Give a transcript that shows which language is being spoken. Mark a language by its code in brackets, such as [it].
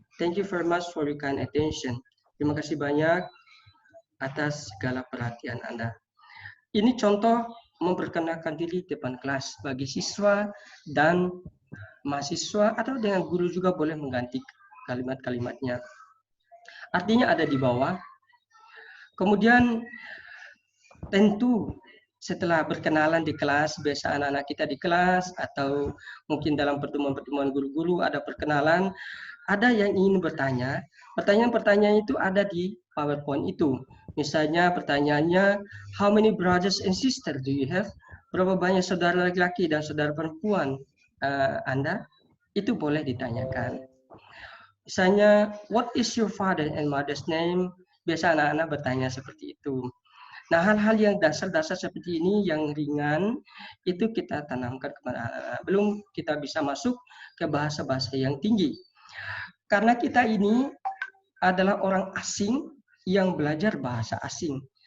[en] Thank you very much for your kind attention. [id] Terima kasih banyak atas segala perhatian Anda. Ini contoh memperkenalkan diri depan kelas bagi siswa dan mahasiswa, atau dengan guru juga boleh mengganti kalimat-kalimatnya. Artinya ada di bawah. Kemudian tentu setelah berkenalan di kelas, biasa anak-anak kita di kelas, atau mungkin dalam pertemuan-pertemuan guru-guru ada perkenalan, ada yang ingin bertanya. Pertanyaan-pertanyaan itu ada di PowerPoint itu. Misalnya pertanyaannya, [en] how many brothers and sisters do you have? [id] Berapa banyak saudara laki-laki dan saudara perempuan Anda? Itu boleh ditanyakan. Misalnya, [en] what is your father and mother's name? [id] Biasa anak-anak bertanya seperti itu. Nah, hal-hal yang dasar-dasar seperti ini, yang ringan, itu kita tanamkan kepada anak-anak. Belum kita bisa masuk ke bahasa-bahasa yang tinggi. Karena kita ini adalah orang asing yang belajar bahasa asing.